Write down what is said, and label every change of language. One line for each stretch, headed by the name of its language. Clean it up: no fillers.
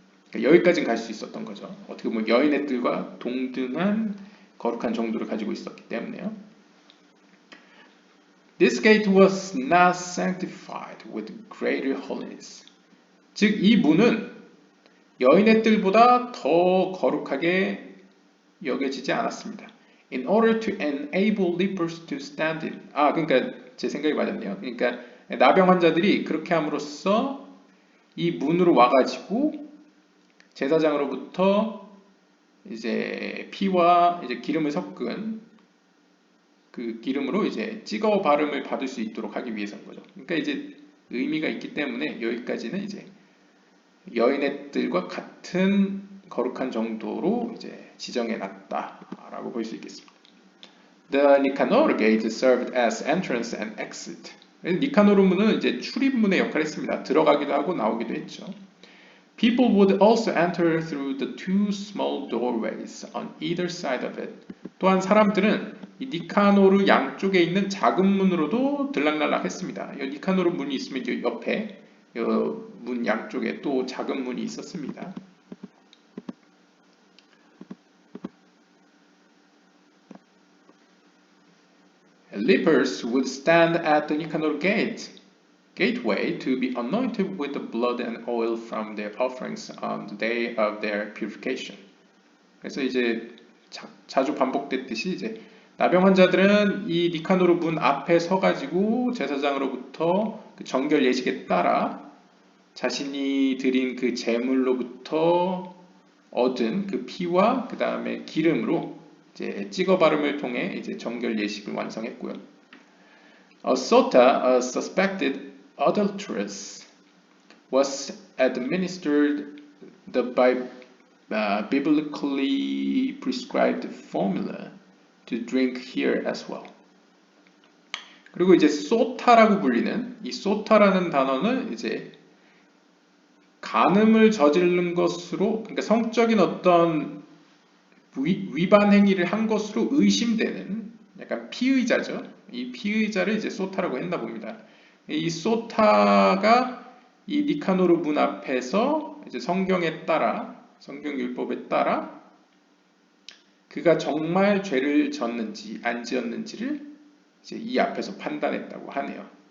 Korean: 그러니까 여기까지는 갈 수 있었던 거죠. 어떻게 보면 여인의 뜰과 동등한 거룩한 정도를 가지고 있었기 때문에요.
English: This gate was not sanctified with greater holiness.
Korean: 즉 이 문은 여인의 뜰보다 더 거룩하게 여겨지지 않았습니다.
English: In order to enable lepers to stand in.
Korean: 그러니까 제 생각이 맞았네요. 그러니까 나병 환자들이 그렇게 함으로써 이 문으로 와가지고 제사장으로부터 이제 피와 이제 기름을 섞은 그 기름으로 이제 찍어 바름을 받을 수 있도록 하기 위해서인 거죠. 그러니까 이제 의미가 있기 때문에 여기까지는 이제 여인의 뜰과 같은 거룩한 정도로 이제 지정해 놨다라고 볼 수 있겠습니다.
English: The Nicanor Gate served as entrance and exit.
Korean: 니카노르 문은 이제 출입문의 역할을 했습니다. 들어가기도 하고 나오기도 했죠.
English: People would also enter through the two small doorways on either side of it.
Korean: 또한 사람들은 이 니카노르 양쪽에 있는 작은 문으로도 들락날락 했습니다. 이 니카노르 문이 있으면 이제 옆에 문 양쪽에 또 작은 문이 있었습니다.
English: Lepers would stand at the Nicanor gateway to be anointed with the blood and oil from their offerings on the day of their purification.
Korean: 그래서 이제 자주 반복됐듯이 이제 나병 환자들은 이 니카노르 문 앞에 서가지고 제사장으로부터 그 정결 예식에 따라 자신이 드린 그 제물로부터 얻은 그 피와 그 다음에 기름으로 이제 찍어 바름을 통해 이제 정결 예식을 완성했고요.
English: A sota, a suspected adulteress, was administered the biblically prescribed formula to drink here as well.
Korean: 그리고 이제 소타라고 불리는 이 소타라는 단어는 이제 간음을 저지른 것으로, 그러니까 성적인 어떤 위반 행위를 한 것으로 의심되는 약간 피의자죠. 이 피의자를 이제 소타라고 했나 봅니다. 이 소타가 이 니카노르 문 앞에서 이제 성경에 따라, 성경 율법에 따라 그가 정말 죄를 졌는지 안 지었는지를 이제 이 앞에서 판단했다고 하네요.